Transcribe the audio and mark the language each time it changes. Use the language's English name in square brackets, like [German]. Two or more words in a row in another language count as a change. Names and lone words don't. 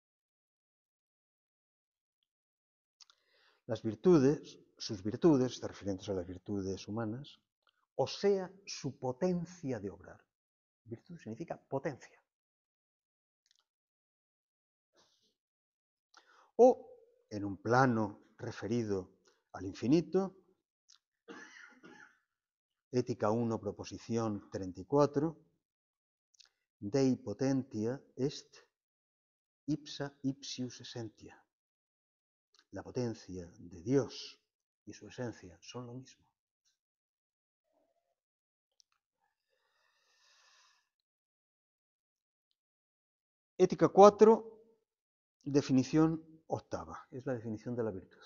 [Spanish] Las virtudes, sus virtudes, refiriéndose a las virtudes humanas, o sea, su potencia de obrar. Virtud significa potencia. O, en un plano referido al infinito, Ética 1, proposición 34, [Latin] Dei potentia est ipsa ipsius essentia. [Spanish] La potencia de Dios y su esencia son lo mismo. Ética 4, definición octava, es la definición de la virtud.